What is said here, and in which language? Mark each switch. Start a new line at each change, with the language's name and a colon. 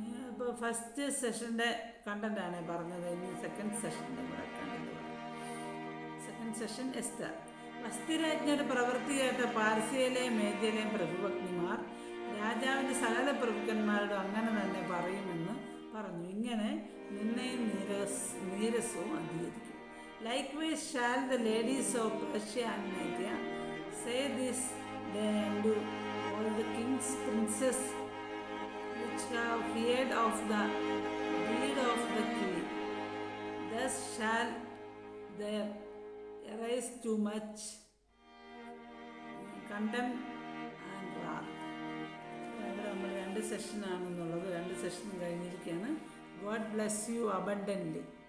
Malayalam: ഇപ്പോൾ ഫസ്റ്റ് സെഷൻ്റെ കണ്ടൻ്റാണ് പറഞ്ഞത്. ഇനി സെക്കൻഡ് സെഷൻ്റെ കൂടെ കണ്ടന്റ് പറയാം. Second session Esther. വസ്തിരാജ്ഞയുടെ പ്രവൃത്തി കേട്ട പാർസ്യയിലെയും മേദ്യയിലെയും പ്രഭുപത്നിമാർ രാജാവിൻ്റെ സകല പ്രഭുക്കന്മാരോട് അങ്ങനെ തന്നെ പറയുമെന്ന് പറഞ്ഞു. ഇങ്ങനെ നിന്നെയും നീരസവും അധികരിക്കും.
English: Likewise shall the ladies of Persia and Media say this day unto all the king's princes which have heard of the deed of the king. Thus shall there arise too much contempt and wrath.
Malayalam: ഇവിടെ നമ്മൾ 2 സെഷനാണെന്നുള്ളത്. 2 session കഴിഞ്ഞിരിക്കുകയാണ്.
English: God bless you abundantly.